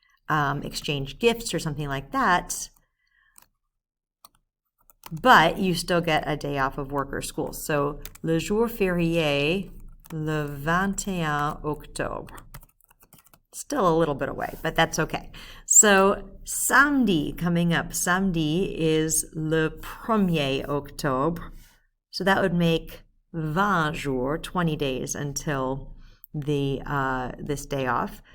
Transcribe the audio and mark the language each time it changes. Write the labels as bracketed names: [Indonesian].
[English] exchange gifts or something like that, but you still get a day off of work or school. [French] So, le jour férié, le 21 octobre. [English] Still a little bit away, but that's okay. So, samedi coming up. [French] Samedi is le 1er octobre. [English] So that would make [French] 20 jours, [English] 20 days until the this day off.